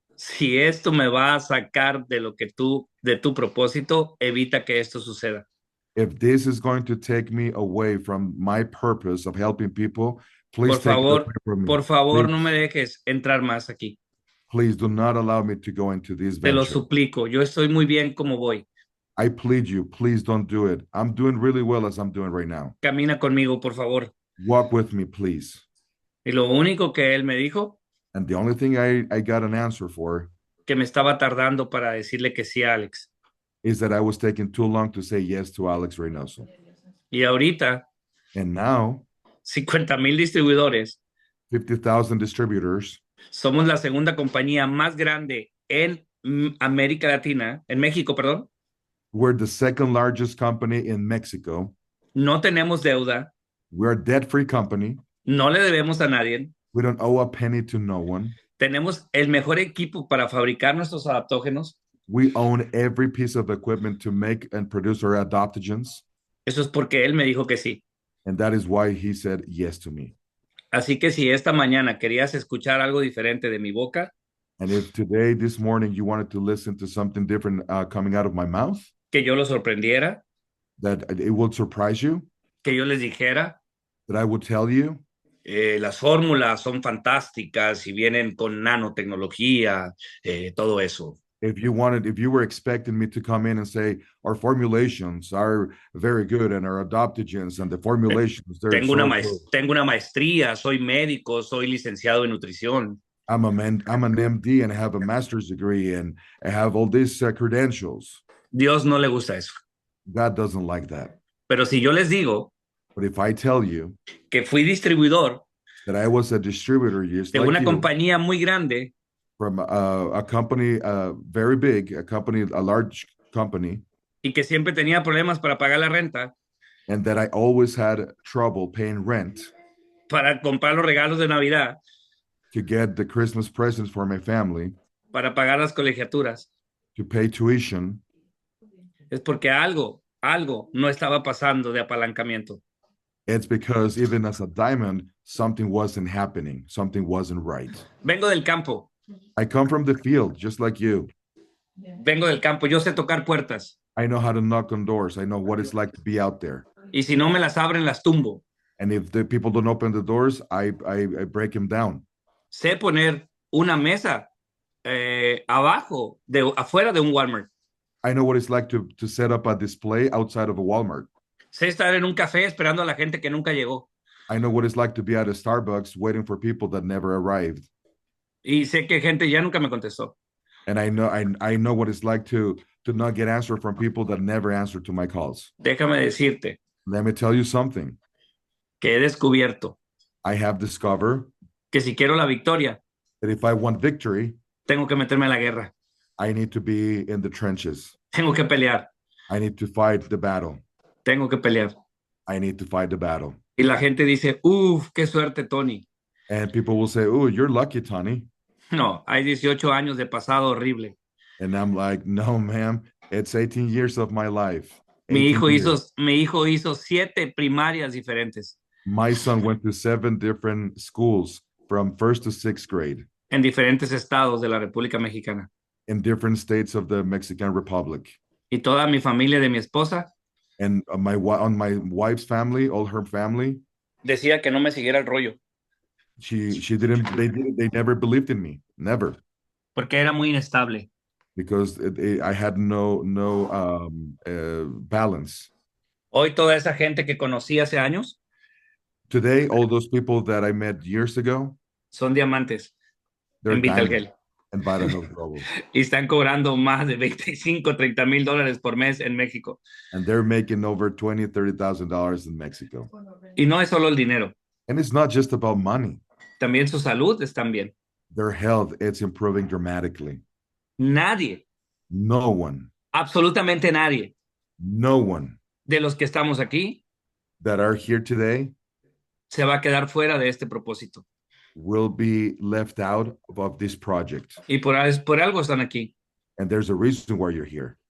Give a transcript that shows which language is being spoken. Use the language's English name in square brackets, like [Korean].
[Spanish] si esto me va a sacar de lo que de tu propósito, evita que esto suceda. [English] if this is going to take me away from my purpose of helping people, please [Spanish] Por [English] take it away from me. [Spanish] por favor, [English] Please, [Spanish] no me dejes entrar más aquí. [English] please do not allow me to go into this [Spanish] Te lo [English] venture. [Spanish] suplico. Yo estoy muy bien como voy. [English] I plead you, please don't do it. I'm doing really well as I'm doing right now. [Spanish] Camina conmigo, por favor. [English] Walk with me, please. [Spanish] Y lo único que él me dijo, [English] And the only thing I got an answer for [Spanish] que me estaba tardando para decirle que sí a Alex. [English] is that I was taking too long to say yes to Alex Reynoso. [Spanish] Y ahorita, [English] And now, [Spanish] 50,000 distribuidores. [English] 50,000 distributors. [Spanish] Somos la segunda compañía más grande en América Latina, en México, perdón. [English] We're the second largest company in Mexico. [Spanish] No tenemos deuda. [English] We're a debt-free company. [Spanish] No le debemos a nadie. [English] We don't owe a penny to no one. [Spanish] Tenemos el mejor equipo para fabricar nuestros adaptógenos. [English] We own every piece of equipment to make and produce our adaptogens. [Spanish] Eso es porque él me dijo que sí. [English] And that is why he said yes to me. [Spanish] Así que si esta mañana querías escuchar algo diferente de mi boca, [English] And if today, this morning, you wanted to listen to something different coming out of my mouth, [Spanish] que yo lo sorprendiera, [English] that it will surprise you, [Spanish] que yo les dijera, [English] that I would tell you, [Spanish] las fórmulas son fantásticas y vienen con nanotecnología, todo eso. [English] if you were expecting me to come in and say, our formulations are very good and our adaptogens and the formulations, they're [Spanish] Tengo [English] so [Spanish] tengo una maestría, soy médico, soy licenciado en nutrición. [English] I'm an MD and I have a master's degree and I have all these credentials. [Spanish] Dios no le gusta eso. [English] God doesn't like that. [Spanish] Pero si yo les digo [English] But if I tell you [Spanish] que fui distribuidor [English] that I was a distributor just [Spanish] de [English] like [Spanish] una [English] you, [Spanish] compañía muy grande [English] from a company very big, a large company, [Spanish] y que siempre tenía problemas para pagar la renta, [English] and that I always had trouble paying rent [Spanish] para comprar los regalos de Navidad, [English] to get the Christmas presents for my family, [Spanish] para pagar las colegiaturas, [English] to pay tuition, [Spanish] es porque algo no estaba pasando de apalancamiento. [English] it's because even as a diamond, something wasn't happening, something wasn't right. [Spanish] Vengo del campo, [English] I come from the field, just like you. [Spanish] vengo del campo, yo sé tocar puertas [English] I know how to knock on doors. I know what it's like to be out there. [Spanish] y si no me las abren, las tumbo. [English] And if the people don't open the doors, I break them down. [Spanish] Sé poner una mesa afuera de un Walmart. [English] I know what it's like to set up a display outside of a Walmart. [Spanish] Sé estar en un café esperando a la gente que nunca llegó. [English] I know what it's like to be at a Starbucks waiting for people that never arrived. [Spanish] Y sé que gente ya nunca me contestó. [English] And I know what it's like to not get answered from people that never answer to my calls. [Spanish] Déjame decirte [English] Let me tell you something. [Spanish] que he descubierto [English] I have discovered [Spanish] que si quiero la victoria, [English] that if I want victory, [Spanish] tengo que meterme en la guerra. [English] I need to be in the trenches. [Spanish] Tengo que pelear. [English] I need to fight the battle. [Spanish] Tengo que pelear. [English] I need to fight the battle. [Spanish] Y la gente dice, uff, qué suerte, Tony. [English] And people will say, oh, you're lucky, Tony. [Spanish] No, hay 18 años de pasado horrible. [English] And I'm like, no, ma'am, it's 18 years of my life. [Spanish] Mi [English] 18 years. [Spanish] hijo hizo 7 primarias diferentes [English] My son went to 7 different schools from 1st to 6th grade [Spanish] en diferentes estados de la República Mexicana. [English] in different states of the Mexican Republic. [Spanish] Y toda mi familia de mi esposa [English] And on my wife's family, all her family, [Spanish] decía que no me siguiera el rollo [English] they never believed in me, never, [Spanish] porque era muy inestable. [English] because I had no balance. [Spanish] Hoy toda esa gente que conocí hace años [English] Today, all those people that I met years ago, [Spanish] son diamantes [English] they're [Spanish] en [English] diamonds [Spanish] Vitalgel [English] and Vitahealth Global. [Spanish] y están cobrando más de 25, 30 mil dólares por mes en México. [English] And they're making over $20,000-$30,000 in Mexico. [Spanish] Y no es solo el dinero, [English] And it's not just about money. [Spanish] también su salud está bien. [English] Their health, it's improving dramatically. [Spanish] Nadie, [English] No one, [Spanish] absolutamente nadie [English] no one [Spanish] de los que estamos aquí [English] that are here today [Spanish] se va a quedar fuera de este propósito. [English] will be left out of this project. [Spanish] Y por algo están aquí. [English] And there's a reason why you're here.